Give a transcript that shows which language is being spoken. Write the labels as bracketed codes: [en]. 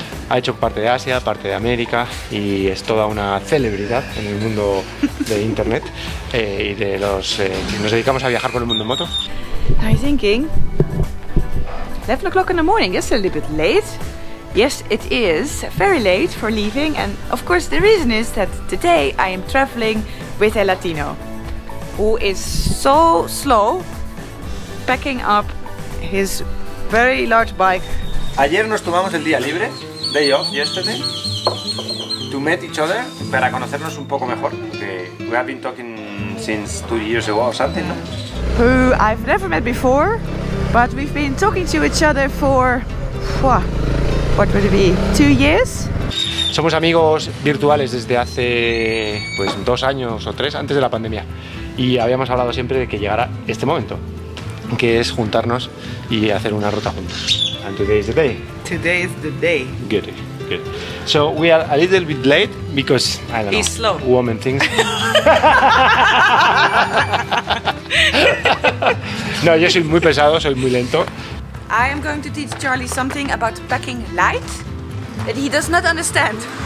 [es] Ha hecho parte de Asia, parte de América y es toda una celebridad en el mundo de internet y de los que nos dedicamos a viajar por el mundo en moto. [en] I'm thinking 11 o'clock in the morning, that's a little bit late. Yes, it is very late for leaving, and of course the reason is that today I am traveling with a Latino who is so slow packing up his very large bike. [es] Ayer nos tomamos el día libre, [en] day off yesterday, to meet each other, [es] para conocernos un poco mejor, porque [en] we have been talking since 2 years ago or something, [es] ¿no? [en] Who I've never met before, but we've been talking to each other for, what would it be, 2 years? [es] Somos amigos virtuales desde hace pues 2 años o 3, antes de la pandemia, y habíamos hablado siempre de que llegara este momento, que es juntarnos y hacer una ruta juntos. [en] And today is the day. Today is the day. Good, good. So we are a little bit late because, I don't know, He's slow. Woman things. [es] No, yo soy muy pesado, soy muy lento. [en] I am going to teach Charlie something about packing light that he does not understand.